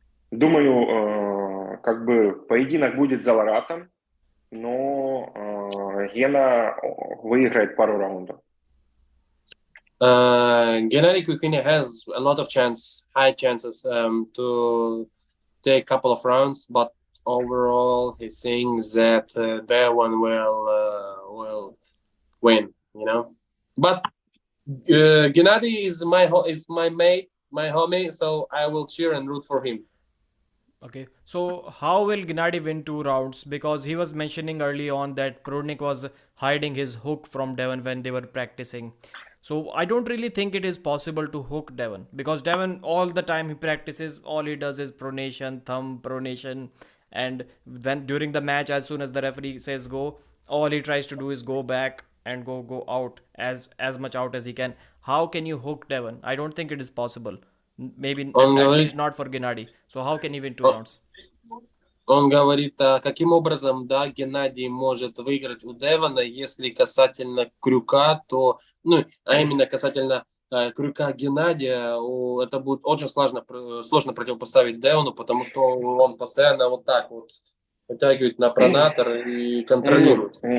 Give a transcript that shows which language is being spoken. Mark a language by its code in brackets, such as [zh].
[ru] Думаю, как бы поединок будет за Ларатом, но Гена выиграет пару раундов. [en] Gennady Quickvinia has a lot of high chances to take a couple of rounds, but overall he thinks that Devon will win, you know. But Gennady is my mate, my homie, so I will cheer and root for him. Okay, so how will Gennady win 2 rounds? Because he was mentioning early on that Prodnik was hiding his hook from Devon when they were practicing. So I don't really think it is possible to hook Devon, because Devon all the time he practices, all he does is pronation, thumb pronation, and when during the match, as soon as the referee says go, all he tries to do is go back and go out as much out as he can. How can you hook Devon? I don't think it is possible. Maybe [ru] Он [en] at [ru] говорит, [en] least not for Gennady. So how can he win 2 rounds? [ru] он говорит, каким образом, да, Геннадий может выиграть у Девона, если касательно крюка, то, а именно касательно крюка Геннадия, это будет очень сложно противопоставить Девону, потому что он постоянно вот так вот вытягивает на пронатор и контролирует.